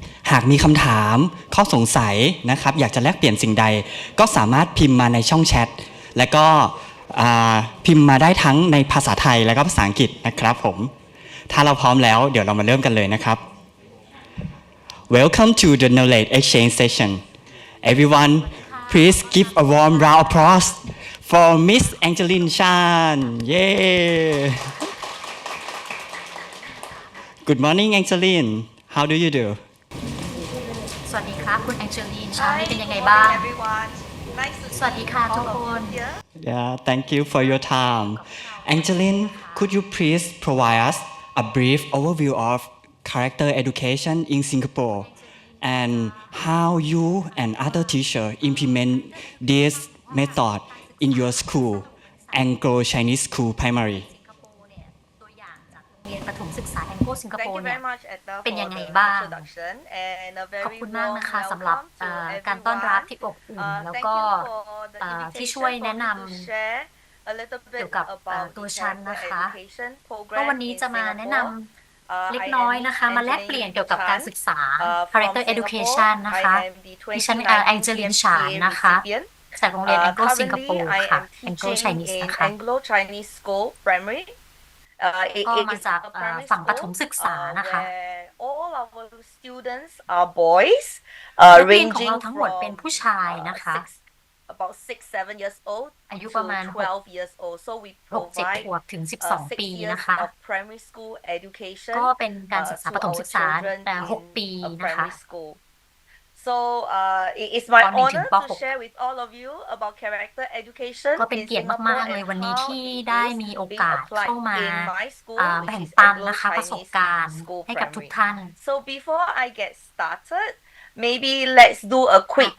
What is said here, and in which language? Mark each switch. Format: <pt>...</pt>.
<th>หากมีคำถามข้อสงสัยนะครับอยากจะแลกเปลี่ยนสิ่งใดก็สามารถพิมพ์มาในช่องแชทและก็พิมพ์มาได้ทั้งในภาษาไทยและก็ภาษาอังกฤษนะครับผมถ้าเราพร้อมแล้วเดี๋ยวเรามาเริ่มกันเลยนะครับ</th> <en>Welcome to the Knowledge Exchange session. Everyone, please give a warm round of applause for Miss Angeline Chan. Yay! Good morning, Angeline. How do you do?</en> <th>สวัสดีครับคุณแองเจลีนเช้านี้เป็นยังไงบ้างสวัสดีค่ะทุกคน</th> <en>Yeah, thank you for your time. Angeline, could you please provide us a brief overview of character education in Singapore and how you and other teachers implement this method in your school, Anglo-Chinese School Primary?</en> <th>ตัวอย่างจากโรงเรียนประถมศึกษาแองโกสิงคโปร์เนี่ยเป็นยังไงบ้างขอบคุณมากนะคะสำหรับการต้อนรับที่อบอุ่นแล้วก็ที่ช่วยแนะนำเกี่ยวกับตัวฉันนะคะก็วันนี้จะมาแนะนำเล็กน้อยนะคะมาแลกเปลี่ยนเกี่ยวกับการศึกษา Character Education นะคะดิฉันแองเจลินฉานนะคะจากโรงเรียน Anglo สิงคโปร์ค่ะ Anglo Chinese นะคะ</th> <en>Anglo Chinese School Primary</en> <th>ก็มาจากฝั่งประถมศึกษานะคะ</th> <en>all our students are boys</en> <th>นักเรียนของเราทั้งหมดเป็นผู้ชายนะคะ</th> <en>about 6-7 years old</en> <th>อายุประมาณ</th> <en>12 years old so we</en> <th>6-7 ขวบถึง 12 ปีนะคะ</th> <en>of primary school education</en> <th>ก็เป็นการศึกษาประถมศึกษา6 ปีนะคะ</th> <en>So it is my honor to share with all of you about character education</en> <th>ก็เป็นเกียรติมากๆเลยวันนี้ที่ได้มีโอกาสเข้ามาแบ่งปันนะคะประสบการณ์ให้กับทุกท่าน</th> <en>So before I get started maybe let's do a quick</en>